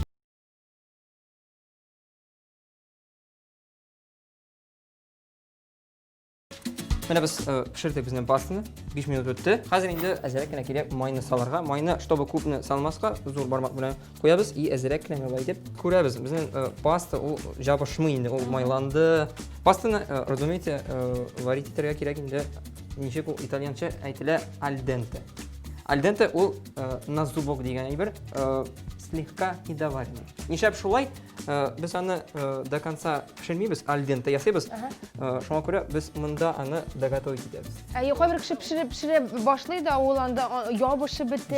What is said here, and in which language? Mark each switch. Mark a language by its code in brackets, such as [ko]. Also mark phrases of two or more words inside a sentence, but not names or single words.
[tt] Менә без пешердек безнең пастаны, 5 минут үтте. Хәзер инде әзрәк кенә кирәк майны салырга. Майны, чтобы күпне салмаска, зур бармак белән куябыз и әзрәк кенә майлай дип күрәбез. Безнең паста ул жабышмый инде, ул майланды. Пастаны, разумеете, варить итәргә кирәк инде. Ничек ул итальянча әйтелә [it] al dente. Al dente [tt] ул [ru] на зубок [tt] дигән әйбер, [ru] слегка недоваренный. [tt] Нишләп шулай? Без аны [ru] до конца [tt] пешермибез, [it] al dente [tt] ясыйбыз. Шуңа күрә без монда аны доготовить итәбез. Кайбер кеше пешерә башлый да, ул анда ябышып бетә.